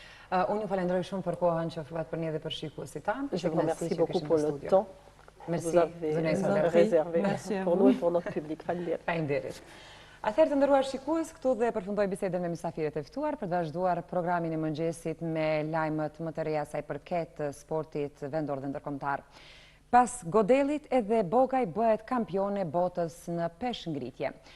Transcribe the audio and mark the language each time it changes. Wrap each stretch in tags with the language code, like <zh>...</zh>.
<sq>Unë ju falenderoj shumë për kohën që ofruat për ne dhe për shikuesit tanë.</sq> <fr>Je vous remercie beaucoup pour le temps que vous avez réservé pour nous et pour notre public.</fr> <sq>Faleminderit. Atëherë të nderuar shikues, këtu dhe përfundoj bisedën me mysafirët e ftuar për të vazhduar programin e mëngjesit me lajmet më të reja sa I përket sportit vendor dhe ndërkombëtar. Pas godelit edhe Bogaj bëhet kampione botës në peshngritje.</sq>